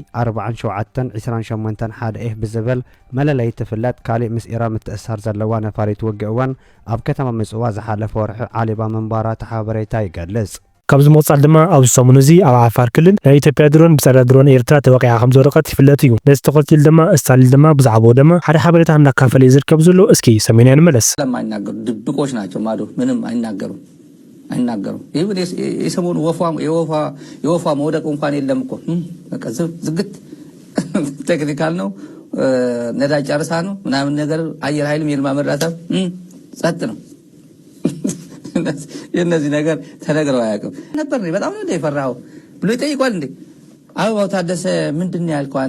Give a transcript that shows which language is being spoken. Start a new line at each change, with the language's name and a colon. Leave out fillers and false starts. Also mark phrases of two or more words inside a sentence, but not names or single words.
Tigrinya: B4728 1F ብዝብል መለለይ ትፍለጥ ካሊእ ምስ ኢራን ምትእሳር ዘለዋ ነፋሪት ውግእ እውን ኣብ ከተማ ምፅዋዕ ዝሓለፈ ወርሒ ዓሊባ ምንባራ ሓበሬታ ይገልጽ። ካብዚ ምውፃእ ድማ ኣብዚ ሰሙን እዚ ኣብ ዓፋር ክልል ናይ ኢትዮጵያ ድሮን ብፀረ ድሮን ኤርትራ ተወቂዓ ከም ዝወደቐት ይፍለጥ እዩ። ነዚ ተኸቲሉ ድማ እስታሊል ድማ ብዛዕባኡ ድማ ሓደ ሓበሬታ እናካፈለ ዝርከብ ዘሎ። እስኪ ሰሜንያ ንመለስ።
Amharic: ስለማይናገሩ ድብቆች ናቸው። ማዶ ምንም አይናገሩም። ይሁን የሰሞኑ የወፏ መውደቅ እንኳን የለም እኮ በቃ ዝግት ቴክኒካል ነው። ነዳጅ ጨርሳ ነው ምናምን ነገር አየር ኃይልም የልማ መራታ ጸጥ ነው። የነዚህ ነገር ተነግረው አያውቅም ነበር። በጣም ነው የፈራው ብሎ ይጠይቋል። እንዴ አበባው ታደሰ ምንድን ነው ያልከው?